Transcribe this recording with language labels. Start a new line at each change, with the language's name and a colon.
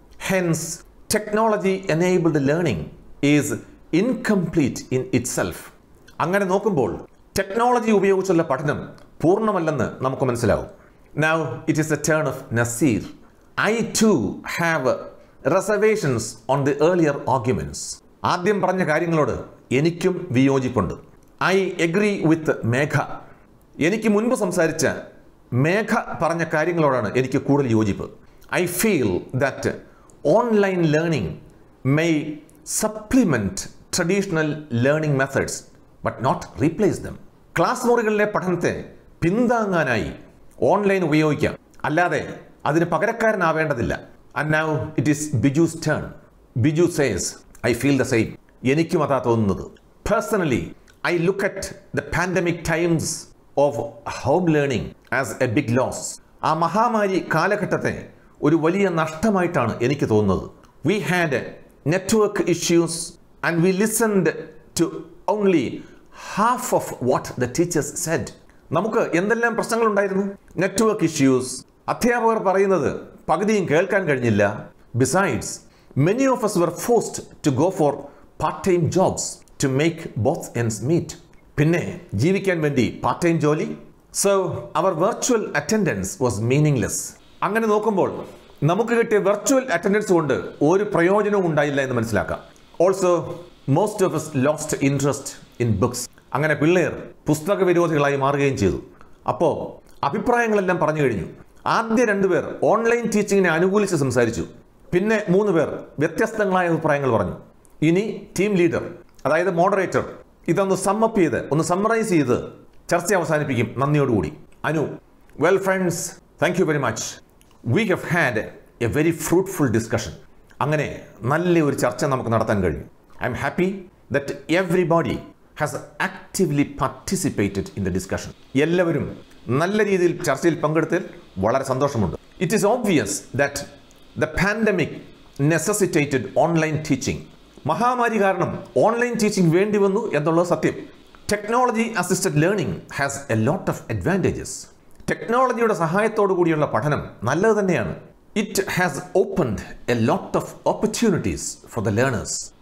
English: Hence, technology enabled learning is incomplete in itself.
Malayalam: അങ്ങനെ നോക്കുമ്പോൾ technology ഉപയോഗിച്ചുള്ള പഠനം പൂർണ്ണമല്ലെന്ന് നമുക്ക് മനസ്സിലാവും.
English: Now it is the turn of Nasir. I too have reservations on the earlier arguments.
Malayalam: ആദ്യം പറഞ്ഞ കാര്യങ്ങളോട് എനിക്കും വിയോജിപ്പുണ്ട്.
English: I agree with Megha.
Malayalam: എനിക്ക് മുൻപ് സംസാരിച്ച മേഘ പറഞ്ഞ കാര്യങ്ങളോടാണ് എനിക്ക് കൂടുതൽ യോജിപ്പ്.
English: I feel that online learning may supplement traditional learning methods but not replace them.
Malayalam: Class മുറികളിലെ പഠനത്തെ പിന്താങ്ങാനായി ഓൺലൈൻ ഉപയോഗിക്കാം, അല്ലാതെ അതിന് പകരക്കാരനാവേണ്ടതില്ല.
English: And now it is Biju's turn. Biju says, I feel the same.
Malayalam: എനിക്കും അതാ തോന്നുന്നത്.
English: Personally, I look at the pandemic times of home learning as a big loss.
Malayalam: ആ മഹാമാരി കാലഘട്ടത്തെ ഒരു വലിയ നഷ്ടമായിട്ടാണ് എനിക്ക് തോന്നുന്നത്.
English: We had network issues and we listened to only half of what the teachers said.
Malayalam: നമുക്ക് എന്തെല്ലാം പ്രശ്നങ്ങളുണ്ടായിരുന്നു? നെറ്റ്വർക്ക് ഇഷ്യൂസ്, അധ്യാപകർ പറയുന്നത് പകുതിയും കേൾക്കാൻ കഴിഞ്ഞില്ല.
English: Besides, many of us were forced to go for part-time jobs to make both ends meet.
Malayalam: പിന്നെ ജീവിക്കാൻ വേണ്ടി പാർട്ട് ടൈം ജോലി.
English: So our virtual attendance was meaningless.
Malayalam: അങ്ങനെ നോക്കുമ്പോൾ നമുക്ക് കിട്ടിയ വെർച്വൽ അറ്റൻഡൻസ് കൊണ്ട് ഒരു പ്രയോജനവും ഉണ്ടായില്ല എന്ന് മനസ്സിലാക്കാം.
English: Also, most of us lost interest in books.
Malayalam: അങ്ങനെ പിള്ളേർ പുസ്തക വിരോധികളായി മാറുകയും ചെയ്തു. അപ്പോൾ അഭിപ്രായങ്ങളെല്ലാം പറഞ്ഞു കഴിഞ്ഞു. ആദ്യ 2 പേർ ഓൺലൈൻ ടീച്ചിങ്ങിനെ അനുകൂലിച്ച് സംസാരിച്ചു. പിന്നെ 3 പേർ വ്യത്യസ്തങ്ങളായ അഭിപ്രായങ്ങൾ പറഞ്ഞു. ഇനി ടീം ലീഡർ, അതായത് മോഡറേറ്റർ, ഇതൊന്ന് സമ്മപ്പ് ചെയ്ത്, ഒന്ന് സമ്മറൈസ് ചെയ്ത് ചർച്ച അവസാനിപ്പിക്കും. നന്ദിയോടുകൂടി.
English: Anu. Well friends, thank you very much. We have had a very fruitful discussion.
Malayalam: അങ്ങനെ നല്ല ഒരു ചർച്ച നമുക്ക് നടത്താൻ കഴിഞ്ഞു.
English: I'm happy that everybody has actively participated in the discussion.
Malayalam: എല്ലാവരും നല്ല രീതിയിൽ ചർച്ചയിൽ പങ്കെടുത്തതിൽ വളരെ സന്തോഷമുണ്ട്.
English: It is obvious that the pandemic necessitated online teaching.
Malayalam: മഹാമാരി കാരണം ഓൺലൈൻ ടീച്ചിങ് വേണ്ടി വന്നു എന്നുള്ളത് സത്യം.
English: Technology assisted learning has a lot of advantages.
Malayalam: ടെക്നോളജിയുടെ സഹായത്തോടു കൂടിയുള്ള പഠനം നല്ലത് തന്നെയാണ്.
English: It has opened a lot of opportunities for the learners.